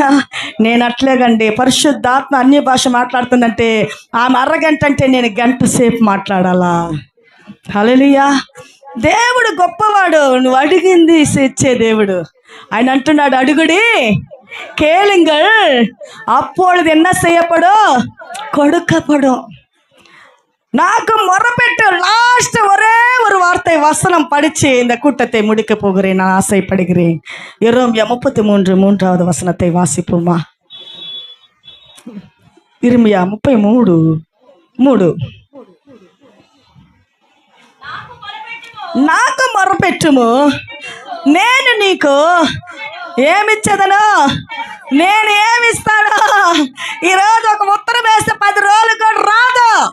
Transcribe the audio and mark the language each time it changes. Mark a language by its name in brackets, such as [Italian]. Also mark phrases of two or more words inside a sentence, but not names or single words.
[Telugu] నేను అట్లేగండి, పరిశుద్ధాత్మ అన్య భాష మాట్లాడుతుందంటే ఆమె అరగంట అంటే నేను గంట సేపు మాట్లాడాలా? హల్లెలూయా. దేవుడు గొప్పవాడు, నువ్వు అడిగింది ఇచ్చే దేవుడు. ఆయన అంటున్నాడు, అడుగుడి [Tamil] కేளுங்கள் அப்பொழுது என்ன செய்யப்படும், கொடுக்கப்படும். నాకు మొరపెట్టు. லாஸ்ட் ஒரே ஒரு வார்த்தை வசனம் படிச்சு இந்த கூட்டத்தை முடிக்க போகிறேன், நான் ஆசைப்படுகிறேன். எரேமியா 33:3 வசனத்தை வாசிப்போமா? எரேமியா 33:3. [Telugu] నాకు మొరపెట్టుము, నేను నీకు ఏమిచ్చదను, నేను ఏమిస్తాను. ఈరోజు ఒక ఉత్తరం వేస్తే 10 రోజులు కూడా రాదు.